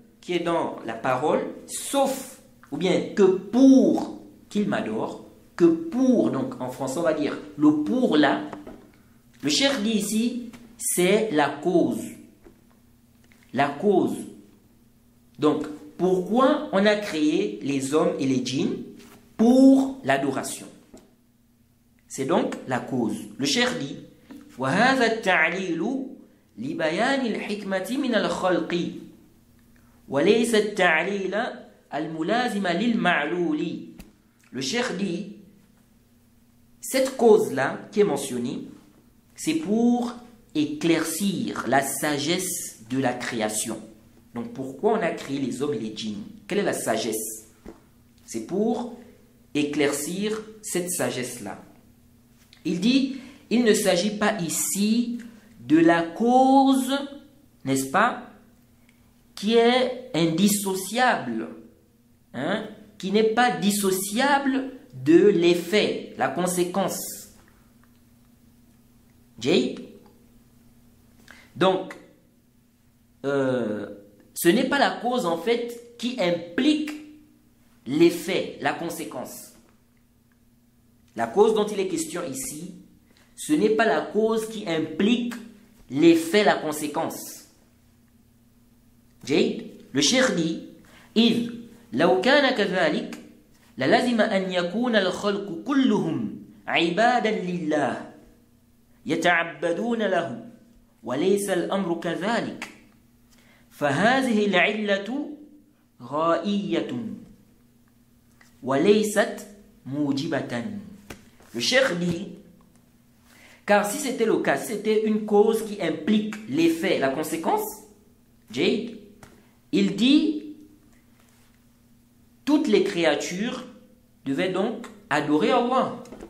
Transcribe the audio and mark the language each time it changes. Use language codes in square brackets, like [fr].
[fr] qui est dans la parole, sauf, ou bien que pour qu'il m'adore, que pour, donc en français on va dire le pour là, le cheikh dit ici, c'est la cause. La cause. Donc, pourquoi on a créé les hommes et les djinns? Pour l'adoration. C'est donc la cause. Le cheikh dit, [ar] وَهَذَا التَّعْلِيلُ لِبَيَانِ الْحِكْمَةِ مِنَ الْخَلْقِ وَلَيْسَ التَّعْلِيلَ الْمُلَازِمَ لِلْمَعْلُولِ. [fr] Le cheikh dit, cette cause-là qui est mentionnée, c'est pour éclaircir la sagesse de la création. Donc pourquoi on a créé les hommes et les djinns? Quelle est la sagesse? C'est pour éclaircir cette sagesse-là. Il dit, il ne s'agit pas ici de la cause, n'est-ce pas, qui est indissociable, hein, qui n'est pas dissociable de l'effet, la conséquence. Jay. Donc, ce n'est pas la cause en fait qui implique l'effet, la conséquence. La cause dont il est question ici, ce n'est pas la cause qui implique l'effet, la conséquence. Jay. Le cheikh dit, [ar] إذ لو كان كذلك للزم أن يكون الخلق كلهم عبادا لله يتعبدون له وليس الأمر كذلك فهذه العلة غائية وليست موجبة. [fr] Le cheikh dit, car si c'était le cas, si c'était une cause qui implique l'effet, la conséquence, Jade, il dit, toutes les créatures devaient donc adorer Allah.